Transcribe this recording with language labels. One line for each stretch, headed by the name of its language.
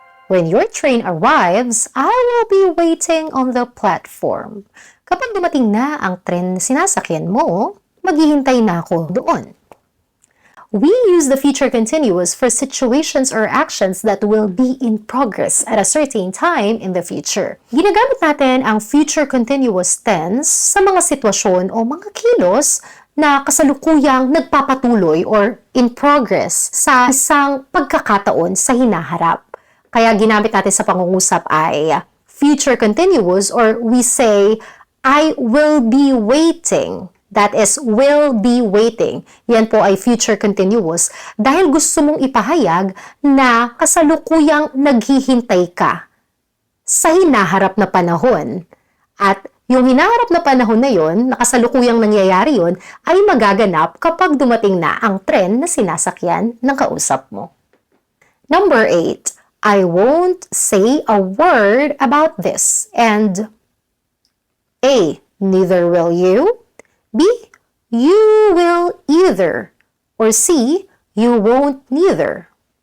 English: When your train arrives, I will be waiting on the platform.
Filipino: Kapag dumating na ang tren na sinasakyan mo, maghihintay na ako doon.
English: We use the future continuous for situations or actions that will be in progress at a certain time in the future.
Filipino: Ginagamit natin ang future continuous tense sa mga sitwasyon o mga kilos na kasalukuyang nagpapatuloy or in progress sa isang pagkakataon sa hinaharap. Kaya ginamit natin sa pangungusap ay
English: future continuous, or we say, I will be waiting. That is, will be waiting.
Filipino: Yan po ay future continuous dahil gusto mong ipahayag na kasalukuyang naghihintay ka sa hinaharap na panahon. At yung hinaharap na panahon na yon, nakasalukuyang nangyayari yon, ay magaganap kapag dumating na ang tren na sinasakyan ng kausap mo.
English: Number 8, I won't say a word about this. And A, neither will you. B, you will either. Or C, you won't neither.